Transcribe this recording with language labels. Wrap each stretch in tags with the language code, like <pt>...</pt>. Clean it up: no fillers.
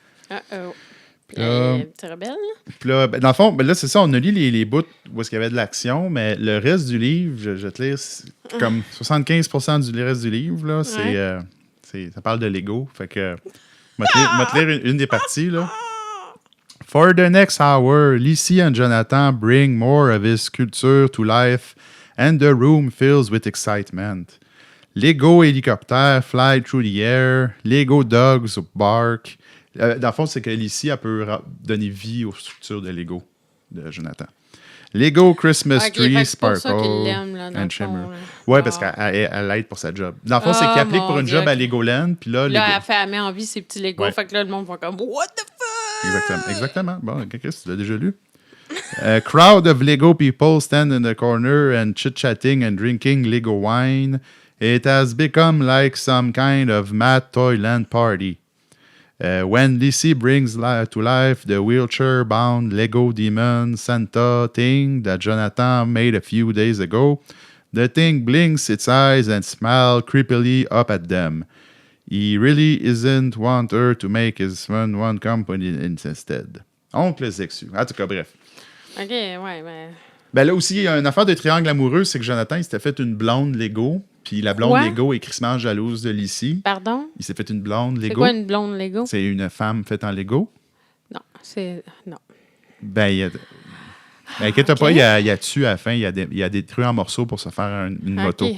<fr>Uh-oh. Petit rebelle, là. Puis là, ben, dans le fond, ben là, c'est ça, on a lu les bouts où il y avait de l'action, mais le reste du livre, je vais te lire, comme 75% du reste du livre, là, ça parle de Lego. Fait que, je vais te lire une des parties, là.</fr> <en>For the next hour, Lizzie and Jonathan bring more of his sculpture to life, and the room fills with excitement. Lego hélicoptères fly through the air, Lego dogs bark.</en> <fr>Dans le fond, c'est que Lizzie, elle peut donner vie aux structures de Lego de Jonathan.</fr> <en>Lego Christmas tree sparkle and shimmer.</en> <fr>Ouais, parce qu'elle l'aide pour sa job. Dans le fond, c'est qu'il applique pour une job à Legoland, puis là, elle met en vie ses petits Legos, fait que là, le monde va comme «</fr> <en>What the fuck? »</en> <fr>Exactement. Bon, Chris, tu l'as déjà lu.</fr> <en>A crowd of Lego people stand in the corner and chit-chatting and drinking Lego wine. It has become like some kind of mad Toyland party. When Lizzie brings to life the wheelchair-bound Lego demon Santa thing that Jonathan made a few days ago, the thing blinks its eyes and smiles creepily up at them. He really isn't want her to make his fun one company instead.</en> <fr>Oncle Zexu. En tout cas, bref. OK, ouais, mais... Ben là aussi, il y a une affaire de triangle amoureux, c'est que Jonathan, il s'était fait une blonde Lego, puis la blonde Lego est crissement jalouse de Lizzie. Pardon? Il s'est fait une blonde Lego. C'est quoi une blonde Lego? C'est une femme faite en Lego. Non, c'est... Non. Ben, il y a... Ben, inquiète pas, il y a dessus à la fin, il y a détruit en morceaux pour se faire une moto.</fr>